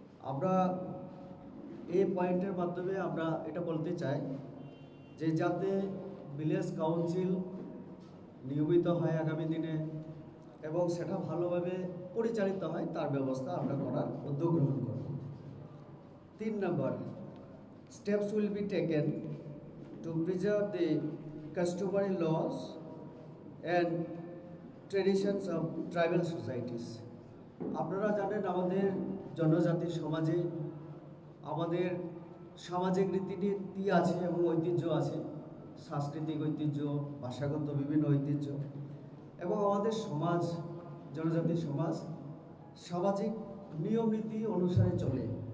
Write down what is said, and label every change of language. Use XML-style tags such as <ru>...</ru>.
<bn>আমরা এই পয়েন্টের মাধ্যমে আমরা এটা বলতে চাই যে যাতে ভিলেজ কাউন্সিল নিয়মিত হয় আগামী দিনে এবং সেটা ভালোভাবে পরিচালিত হয় তার ব্যবস্থা আমরা করার উদ্যোগ গ্রহণ করব।</bn> <en>3 নম্বর, steps will be taken to preserve the customary laws and traditions of tribal societies.</en> <bn>আপনারা জানেন আমাদের জনজাতি সমাজে আমাদের সামাজিক রীতিনীতি আছে এবং ঐতিহ্য আছে, সাংস্কৃতিক ঐতিহ্য, ভাষাগত বিভিন্ন ঐতিহ্য, এবং আমাদের সমাজ, জনজাতি সমাজ সামাজিক নিয়ম নীতি অনুসারে চলে।</bn>